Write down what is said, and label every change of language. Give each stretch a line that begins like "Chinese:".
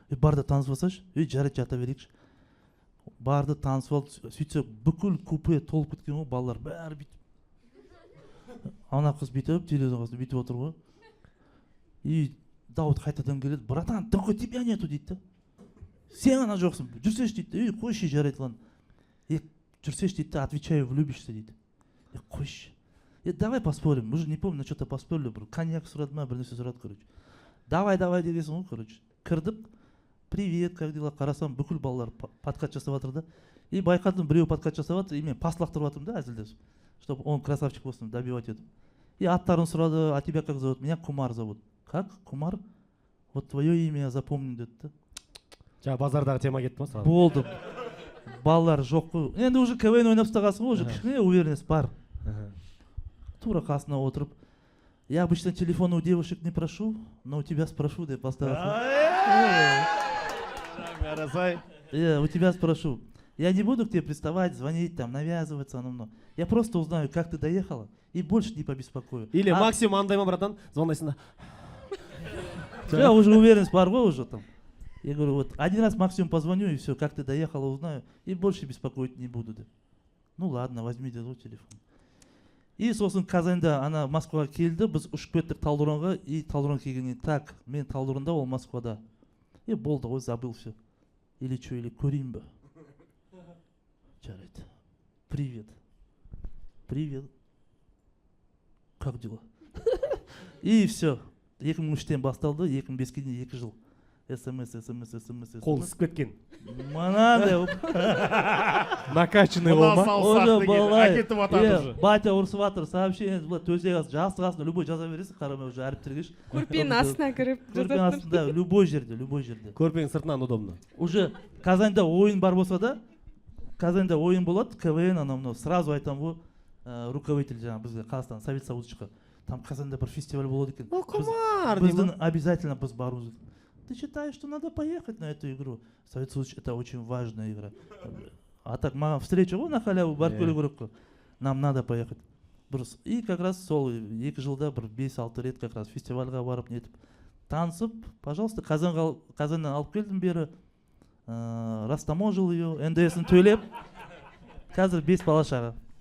Kazakh: Барды танысып алсайшы, жарайды жата берейікші. Барды танысып алып сөйтсе бүкіл купе толып кеткен ғой, балалар бәрі бүйтіп. Ана қыз бүйтіп телевизор қасында бүйтіп отыр ғой. И Дауыт қайтадан келеді, братан,
Russian: только тебя нету
Kazakh: дейді. Сен ана жоқсың, жүрсеші дейді. Қойшы жарайды lan. Жүрсеші дейді,
Russian: отвечаю, влюбишься
Kazakh: дейді. Қойшы.
Russian: Давай поспорим, уже не помню, на что-то поспорили,
Kazakh: бір коньяк сұрады ма, бір нәрсе сұрады,
Russian: короче.
Kazakh: Давай дегенсің ғой, короче. Кірдік,
Russian: привет, как дела,
Kazakh: қарасам, бүкіл балалар подкат жасап жатыр да. И байқадым, біреу подкат жасап жатыр, и мен пас лақтырып жатырмын да, әзілдесіп,
Russian: чтобы он красавчик
Kazakh: болсын, добивать едім. И аттарын сұрады,
Russian: а тебя как зовут? Меня Кумар зовут. Как? Кумар? Вот твое имя я запомню
Kazakh: деді да. Жаңа базардағы тема кетті ма сразу? Болды. Балалар жоқ қой. Енді уже КВН ойнап ұстағасың ғой,
Russian: уже кішкене уверенность бар.
Kazakh: Тура қасына отырып,
Russian: я обычно телефон у девушек не прошу, но у тебя спрошу
Kazakh: деп бастағасың.
Russian: У тебя спрошу. Я не буду к тебе приставать, звонить, там, навязываться, но я просто узнаю, как ты доехала, и больше не побеспокою.
Kazakh: Или максимум андай ма, братан, звондайсың да.
Russian: Я уже уверенность
Kazakh: бар ғой
Russian: уже там. Я говорю, вот один раз максимум позвоню, и все, как ты доехала, узнаю, и больше беспокоить не буду. Ну ладно, возьми
Kazakh: деді
Russian: телефон.
Kazakh: И сосын Казанда ана Москваға келді, біз ұшып кеттік Талдыранға, и Талдыран келгеннен так, мен Талдыранда, ол Москвада. И болды ғой,
Russian: забыл все. Или что, или
Kazakh: көрейін бе? Жарайды.
Russian: Привет. Привет. Как дела? И все.
Kazakh: 2003-тен басталды, 2005-ке дейін 2 жыл. СМС. Қол ісіп кеткен. Манандай. Накачанный болма. Уже балай. Батя ұрысып жатыр, сообщение, төсек астында, жастық астында, любой жаза бересің, қарамай уже әріптерге. Көрпенің астына кіріп Көрпенің астында, любой жерде. Көрпенің сыртынан удобно. Уже Казанда ойын бар болса да, Казанда ойын болады, КВН анау сразу айтам ғой, руководитель жаңа бізге Қазақстан Совет Союзчыққа. Там Казанда бір фестиваль болады екен. Кумар! Біздің обязательно біз баруымыз.
Russian: Ты считаешь, что надо поехать на эту игру? Совет Союзчық это очень важная игра. А так маған встреча ғой на халяву
Kazakh: барып көру керек қой.
Russian: Нам надо поехать.
Kazakh: Дұрыс. И как раз сол 2 жылда бір 5-6 рет как раз фестивальға барып нетіп танысып, пожалуйста, Қазаннан алып келдім бері,
Russian: растаможил ее,
Kazakh: НДС'ін төлеп, қазір 5 бала шаға.